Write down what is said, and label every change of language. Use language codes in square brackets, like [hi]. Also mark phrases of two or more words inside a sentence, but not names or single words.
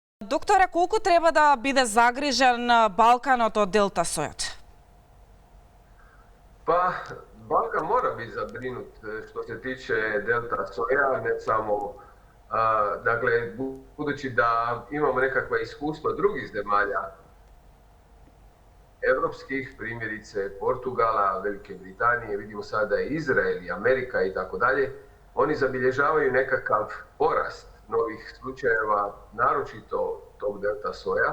[mk] Докторе, колку треба да биде загрижен Балканот од делта сојот? [hr] Pa, Balkan mora biti zabrinut što se tiče delta soja, ne samo, dakle, budući da imamo nekakva iskustva drugih zemalja, evropskih, primjerice Portugala, Velike Britanije, vidimo sada i Izrael i Amerika i tako dalje, oni zabilježavaju nekakav porast novih slučajeva, naročito tog delta soja.